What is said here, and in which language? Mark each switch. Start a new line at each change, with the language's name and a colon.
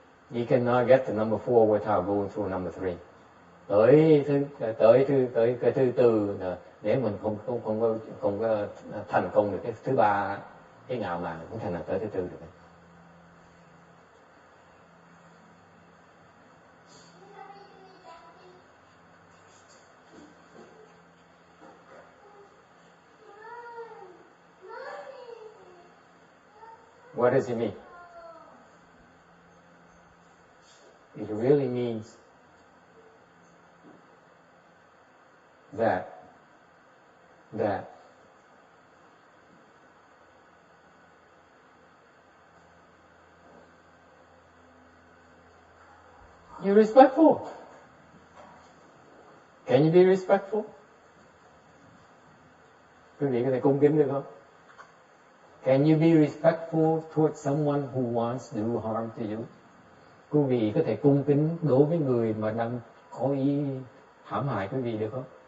English: You cannot get to number 4 without going through number 3.
Vietnamese: Tới cái thứ tư là nếu mình không có thành công được cái thứ 3, cái ngạo mạn cũng thành là tới thứ 4 được.
English: What does it mean? It really means that you're respectful. Can you be respectful?
Vietnamese: Quý vị có thể cung kính được không?
English: Can you be respectful towards someone who wants to do harm to you?
Vietnamese: Quý vị có thể cung kính đối với người mà đang có ý hãm hại quý vị được không?